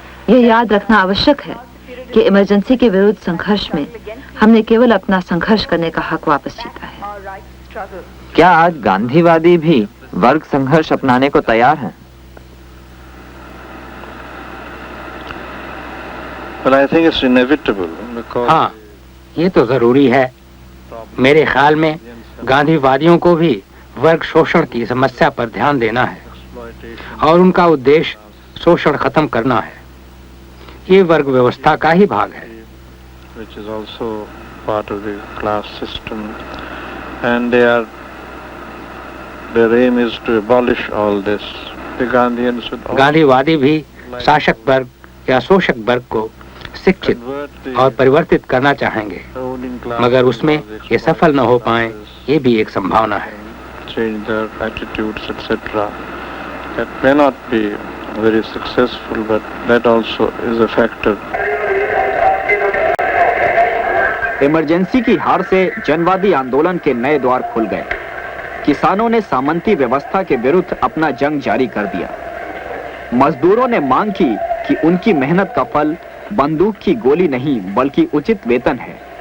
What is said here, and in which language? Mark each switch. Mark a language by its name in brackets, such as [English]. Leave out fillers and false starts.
[Hindi] ये याद रखना आवश्यक है कि इमरजेंसी के विरुद्ध संघर्ष में हमने केवल अपना संघर्ष करने का हक वापस जीता है। क्या आज गांधीवादी भी वर्ग संघर्ष अपनाने को तैयार हैं? [English] Well, I think it's inevitable because [Hindi] हाँ, ये तो जरूरी है। मेरे ख्याल में गांधीवादियों को भी वर्ग शोषण की समस्या पर ध्यान देना है और उनका उद्देश्य शोषण खत्म करना है। ये वर्ग व्यवस्था का ही भाग है। [English] which is also part of the class system, and their aim is to abolish all this. The Gandhians would also [Hindi] गांधीवादी भी शासक वर्ग या शोषक वर्ग को शिक्षित और परिवर्तित करना चाहेंगे, मगर उसमें ये सफल न हो पाए, ये भी एक संभावना है। [English] change their attitudes, etc. That may not be very successful, but that also is a factor. [Hindi] Emergency की हार से जनवादी आंदोलन के नए द्वार खुल गए। किसानों ने सामंती व्यवस्था के विरुद्ध अपना जंग जारी कर दिया। मजदूरों ने मांग की कि उनकी मेहनत का फल बंदूक की गोली नहीं बल्कि उचित वेतन है।